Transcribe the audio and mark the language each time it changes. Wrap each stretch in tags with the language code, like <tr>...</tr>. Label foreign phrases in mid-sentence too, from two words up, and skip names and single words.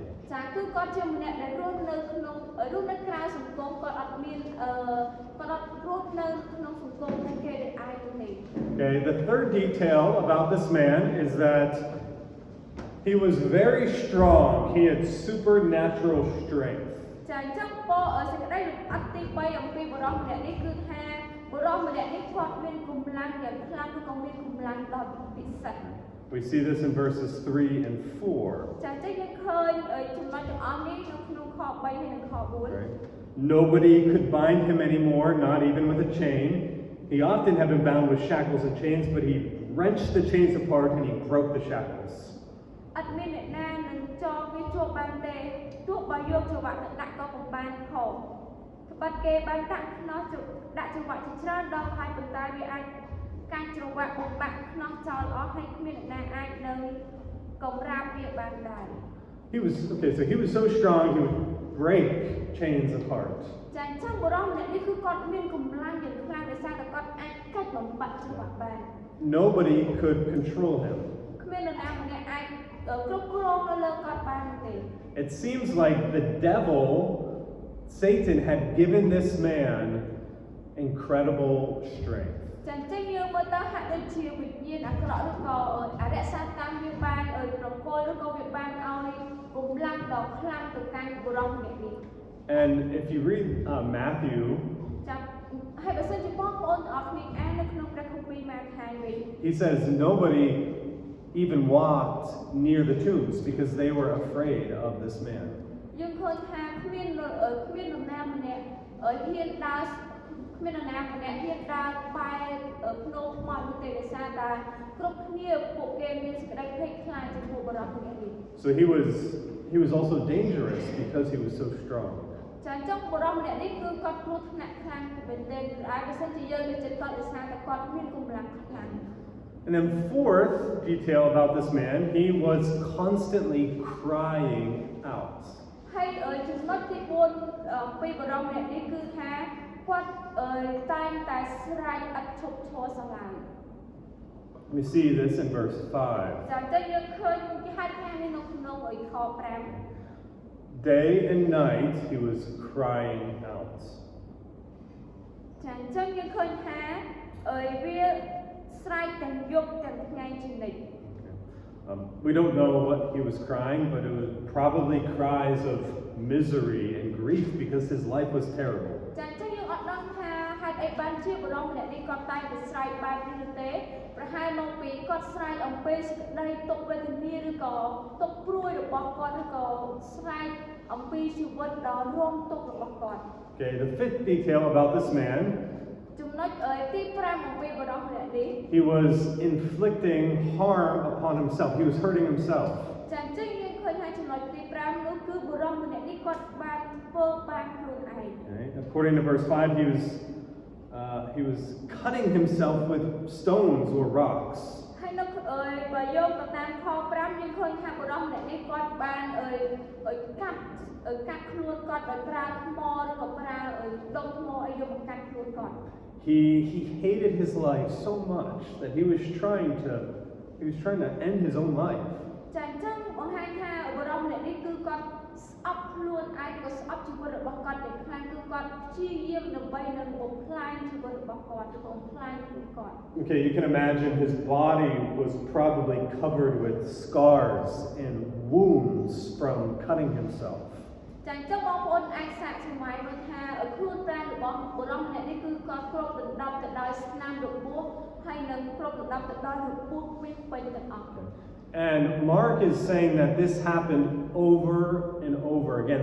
<km>ចាគឺគាត់ជាម្នាក់ដែលរស់នៅក្រៅសង្គមគាត់អត់មានគាត់អត់រស់នៅក្នុងសង្គមនៃគេដែលឯងនោះទេ</km> <en>Okay, the third detail about this man is that he was very strong. He had supernatural strength.</en> <km>ចាអញ្ចឹងពសេចក្តីអត់ទី3អំពីបរិបទម្នាក់នេះគឺថាបរិបទម្នាក់នេះគាត់មានកម្លាំងយ៉ាងខ្លាំងឬក៏មានកម្លាំងដ៏ពិសេស</km> <en>We see this in verses 3 and 4.</en> <km>ចាអញ្ចឹងយើងឃើញចំណុចទាំងអស់នេះនៅក្នុងខ3ហើយនិងខ4</km> <en>Right? Nobody could bind him anymore, not even with a chain. He often had been bound with shackles and chains, but he wrenched the chains apart and he broke the shackles.</en> <km>អត់មានអ្នកណានឹងចងវាជាប់បានទេទោះបើយកច្រវាក់ទៅដាក់ក៏មិនបានផងត្បិតគេបានដាក់ខ្នោះដាក់ច្រវាក់ជាច្រើនដងហើយប៉ុន្តែវាអាចកាច់ច្រវាក់បំបាក់ខ្នោះចោលអស់ហើយគ្មានអ្នកណាអាចនឹងកំរាបវាបានដែរ</km> <en>He was so strong he would break chains apart.</en> <km>ចាអញ្ចឹងបុរសម្នាក់នេះគឺគាត់មានកម្លាំងយ៉ាងខ្លាំងដោយសារតែគាត់អាចកាច់បំបាក់ច្រវាក់បាន</km> <en>Nobody could control him.</en> <km>គ្មាននរណាម្នាក់អាចគ្រប់គ្រងនៅលើគាត់បានទេ</km> <en>It seems like the devil, Satan, had given this man incredible strength.</en> <km>ចាអញ្ចឹងយើងមើលទៅហាក់ដូចជាវិញ្ញាណអាក្រក់ឬក៏អរិយសត្វតាមវាបានប្រគល់ឬក៏វាបានឲ្យកម្លាំងដ៏ខ្លាំងទៅកាន់បុរសម្នាក់នេះ</km> <en>And if you read Matthew,</en> <km>ចាំហើយបើសិនជាបងប្អូនទាំងអស់គ្នាអាននៅក្នុងព្រះគម្ពីរម៉ាថាយវិញ</km> <en>he says nobody even walked near the tombs because they were afraid of this man.</en> <km>យើងឃើញថាគ្មាននរណាម្នាក់ហ៊ានដើរគ្មាននរណាម្នាក់ហ៊ានដើរបែរភ្នំថ្មនោះទេដោយសារតែគ្រប់គ្នាពួកគេមានសេចក្តីភ័យខ្លាចចំពោះបុរសម្នាក់នេះ</km> <en>So he was also dangerous because he was so strong.</en> <km>ចាអញ្ចឹងបុរសម្នាក់នេះគឺគាត់គ្រោះថ្នាក់ខ្លាំងមែនទែនហើយបើសិនជាយើងនិយាយគាត់ដោយសារតែគាត់មានកម្លាំងខ្លាំង</km> <en>And then fourth detail about this man, he was constantly crying out.</en> <km>ហើយចំណុចទី4ពីបុរសម្នាក់នេះគឺថាគាត់តែងតែស្រែកឥតឈប់ឈរសង្ហាយ</km> <en>We see this in verse 5.</en> <km>ចាអញ្ចឹងយើងឃើញគេហៅថានេះនៅក្នុងខ5</km> <en>Day and night he was crying out.</en> <km>ចាអញ្ចឹងយើងឃើញថាវាស្រែកទាំងយប់ទាំងថ្ងៃជានិច្ច</km> <en>We don't know what he was crying, but it was probably cries of misery and grief because his life was terrible.</en> <km>ចាអញ្ចឹងយើងអត់ដឹងថាហេតុអីបានជាបុរសម្នាក់នេះគាត់តែងតែស្រែកបែបនេះទេប្រហែលមកពីគាត់ស្រែកអំពីសេចក្តីទុក្ខវេទនាឬក៏ទុក្ខព្រួយរបស់គាត់ឬក៏ស្រែកអំពីជីវិតដ៏រងទុក្ខរបស់គាត់</km> <en>Okay, the fifth detail about this man,</en> <km>ចំណុចទី5អំពីបុរសម្នាក់នេះ</km> <en>he was inflicting harm upon himself. He was hurting himself.</en> <km>ចាអញ្ចឹងយើងឃើញថាចំណុចទី5នោះគឺបុរសម្នាក់នេះគាត់បានធ្វើបាបខ្លួនឯង</km> <en>Okay? According to verse 5, he was cutting himself with stones or rocks.</en> <km>ហើយនៅបើយកទៅតាមខ5យើងឃើញថាបុរសម្នាក់នេះគាត់បានកាត់ខ្លួនគាត់ដោយប្រើថ្មឬក៏ប្រើដុំថ្មឲ្យយកមកកាត់ខ្លួនគាត់</km> <en>He hated his life so much that he was trying to end his own life.</en> <km>ចាអញ្ចឹងបង្ហាញថាបុរសម្នាក់នេះគឺគាត់ស្អប់ខ្លួនឯងក៏ស្អប់ជីវិតរបស់គាត់យ៉ាងខ្លាំងគឺគាត់ព្យាយាមដើម្បីនឹងបំផ្លាញជីវិតរបស់គាត់ឬបំផ្លាញខ្លួនគាត់</km> <en>Okay, you can imagine his body was probably covered with scars and wounds from cutting himself.</en> <km>ចាអញ្ចឹងបងប្អូនអាចសាកសម័យមើលថាខ្លួនប្រាណរបស់បុរសម្នាក់នេះគឺគាត់គ្របដណ្ដនឹងគ្រប់លំដាប់ទៅដល់រូបពោះពេញទាំងអស់</km> <en>And Mark is saying that this happened over and over again.</en>